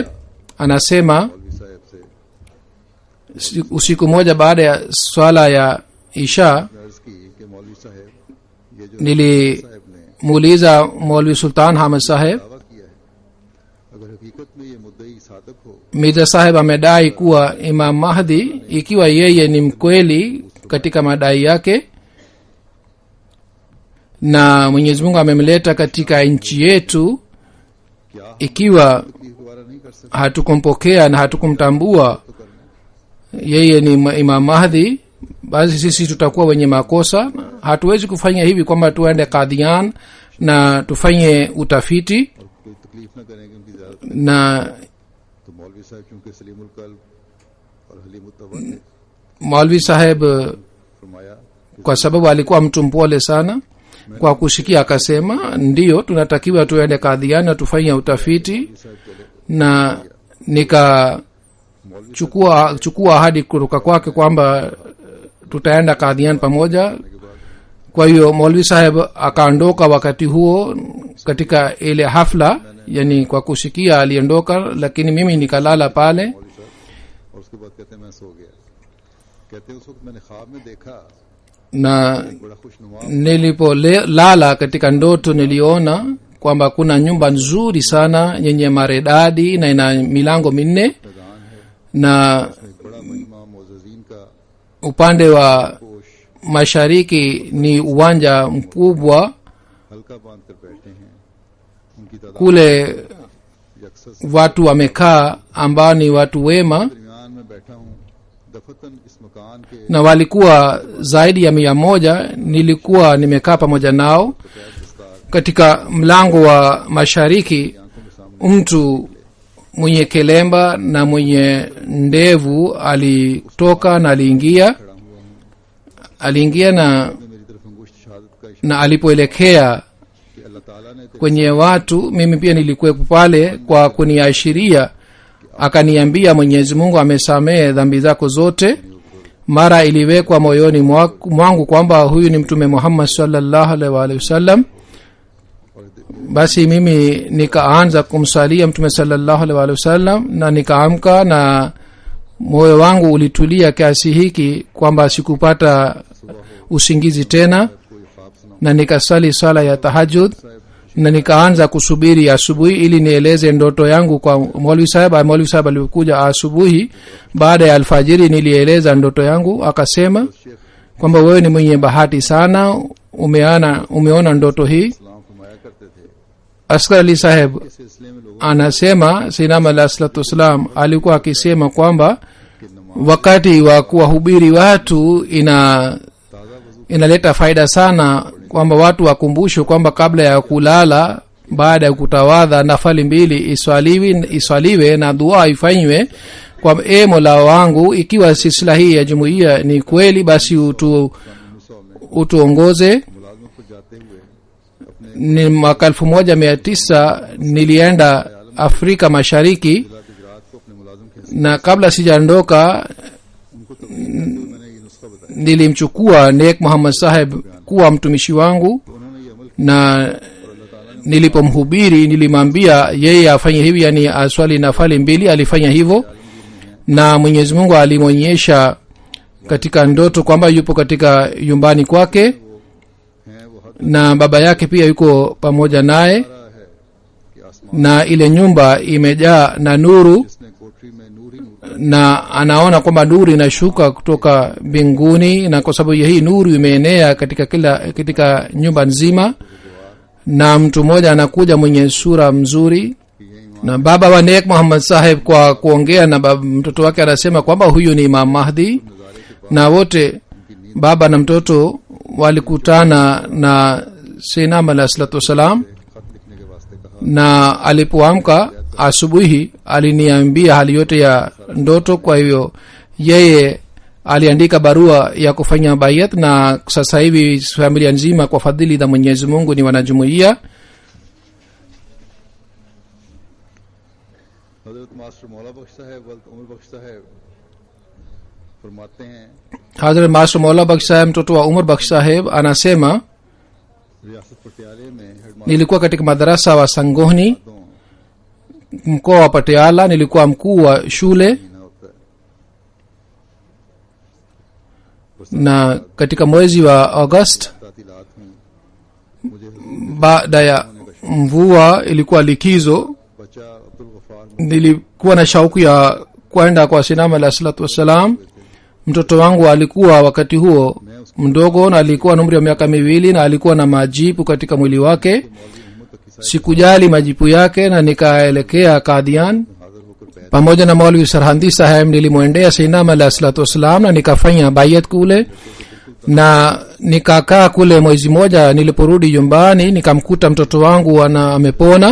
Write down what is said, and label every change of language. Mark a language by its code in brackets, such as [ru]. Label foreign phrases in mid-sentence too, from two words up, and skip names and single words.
[sw] Anasema usiku moja baada ya swala ya Isha nilimuuliza Maulvi Sultan Hamid Sahib, Mirza Sahib amedai kuwa Imam Mahdi, ikiwa yeye ni mkweli katika madai yake na Mwenyezi Mungu amemleta katika nchi yetu, ikiwa hatukumpokea na hatukumtambua yeye ni Imam Mahdi, basi sisi tutakuwa wenye makosa. Hatuwezi kufanya hivi kwamba tuende Qadian na tufanye utafiti [ur] اور کوئی تکلیف نہ کریں کہ ان کی زیادہ. [sw] na [ur] تو مولوی صاحب چونکہ سلیم القلب اور حلیم التوکل نے Maulvi Saheb फरमाया [sw] kwa sababu alikuwa mtu mpole sana, kwa kusikia akasema ndiyo, tunatakiwa tuende Qadian na tufanye utafiti, na nikachukua ahadi kutoka kwake kwamba tutaenda Qadian pamoja. Kwa hiyo Maulvi Saheb akaondoka wakati huo katika ile hafla, yani kwa kusikia aliondoka, lakini mimi nikalala pale. [ur] اور اس کے بعد کہتے ہیں میں سو گیا۔ کہتے ہیں اس وقت میں نے خواب میں دیکھا [sw] Na [ur] بڑا خوشنما [sw] nilipolala katika ndoto niliona kwamba kuna nyumba nzuri sana yenye maredadi na ina milango minne, [ur] میدان ہے, [sw] na [ur] ایک بڑا مجمع معززین کا [sw] upande wa [ur] पोश [sw] mashariki ni uwanja mkubwa. [ur] حلقہ باندھ کر بیٹھے ہیں۔ ان کی تعداد [sw] Kule [ur] यकसर [sw] watu wamekaa ambao ni watu wema, [ur] درمیان میں بیٹھا ہوں۔ دفعتاً اس مکان کے [sw] na walikuwa zaidi ya 100. Nilikuwa nimekaa pamoja nao katika mlango wa mashariki. Mtu mwenye kelemba na mwenye ndevu alitoka na aliingia na [ur] میری طرف انگشت شہادت کا اشارہ [sw] na alipoelekea [ur] کہ اللہ تعالیٰ نے تیرے [sw] kwenye watu, mimi pia nilikuwepo pale kwa kuniashiria, akaniambia Mwenyezi Mungu amesamehe dhambi zako zote. Mara iliwekwa moyoni mwangu kwamba huyu ni Mtume Muhammad [ar] صلى الله عليه وعلى آله وسلم. [sw] Basi mimi nikaanza kumsalia Mtume [ar] صلى الله عليه وعلى آله وسلم, [sw] na nikaamka na moyo wangu ulitulia kiasi hiki kwamba sikupata usingizi tena, [ur] کوئی خواب سنا [sw] na nikasali sala ya tahajjud, na nikaanza kusubiri asubuhi ili nieleze ndoto yangu kwa Maulvi Saheb. Maulvi Saheb alikuja asubuhi baada ya alfajiri, nilieleza ndoto yangu. Akasema kwamba wewe ni mwenye bahati sana, umeona ndoto hii. [ur] سلام فرمایا کرتے تھے. Asghar Ali Saheb اس سلسلے میں لوگوں [sw] anasema Sayyidina [ar] عليه الصلاة والسلام [sw] alikuwa akisema kwamba wakati wa kuwahubiri watu inaleta faida sana, kwamba watu wakumbushwe kwamba kabla ya kulala, baada ya kutawadha, nafali 2 iswaliwe na dua ifanywe kwa Mola wangu, ikiwa silsila hii ya jumuiya ni kweli, basi utuongoze. [ur] ملازموں کو جاتے ہوئے اپنے [sw] Ni mwaka 1900 nilienda Afrika Mashariki, [ur] ضلع گجرات کو اپنے ملازم کے [sw] na kabla sijaondoka [ur] ان کو تکلیف دیتے ہوئے میں نے یہ نسخہ بتایا. [sw] nilimchukua Nek Muhammad Saheb kuwa mtumishi wangu, [ur] تو انہوں نے یہ عمل [sw] na nilipomhubiri nilimwambia yeye afanye hivi, yani aswali nafali 2. Alifanya hivyo, na Mwenyezi Mungu alimwonyesha katika ndoto kwamba yupo katika nyumbani kwake, [ur] ہیں وہ حد [sw] na baba yake pia yuko pamoja naye, [ur] رہا ہے کہ آسمان [sw] na ile nyumba imejaa na nuru, [ur] جس نے کوٹھری میں نور ہی نور [sw] na anaona kwamba nuru inashuka kutoka mbinguni, na kwa sababu ya hii nuru imeenea katika nyumba nzima, na mtu mmoja anakuja mwenye sura mzuri. Na baba wa Nek Muhammad Saheb kwa kuongea na mtoto wake anasema kwamba huyu ni Imam Mahdi, na wote baba na mtoto walikutana na Sayyidina [ar] عليه الصلاة والسلام. [ur] خط لکھنے کے واسطے کہا. [sw] Na alipoamka asubuhi aliniambia hali yote ya ndoto. Kwa hivyo yeye aliandika barua ya kufanya bayat, na sasa hivi familia nzima kwa fadhili za Mwenyezi Mungu ni wanajumuiya. [ur] حضرت ماسٹر مولا بخش صاحب ولد عمر بخش صاحب فرماتے ہیں [sw] Hazrat Master Maula Baksh Saheb, mtoto wa Umar Baksh Saheb, anasema [ur] ریاست پٹیالے میں ہیڈماسٹر [sw] nilikuwa katika madarasa wa Sangohni, [ur] दो [sw] mkoa wa Patiala. Nilikuwa mkuu wa shule, [ur] مہینہ ہوتا ہے. [sw] na katika mwezi wa August [ur] تعطیلات میں مجھے [sw] baada ya mvua ilikuwa likizo, [ur] بچہ عبدالغفار [sw] nilikuwa na shauku ya kwenda kwa Sayyidina [ar] عليه الصلاة والسلام. [sw] Mtoto wangu alikuwa wakati huo mdogo, na alikuwa na umri wa miaka 2, na alikuwa na majipu katika mwili wake. [ur] मौलवी मोहम्मद तकी साहब [sw] Sikujali majipu yake, na nikaelekea Qadian. [ur] حاضر ہو کر [sw] pamoja na Maulvi Sarhandi saheb nilimwendea Sayyidina [ar] عليه الصلاة والسلام [sw] na nikafanya bayat kule na nikakaa kule mwezi moja. Niliporudi nyumbani nikamkuta mtoto wangu amepona.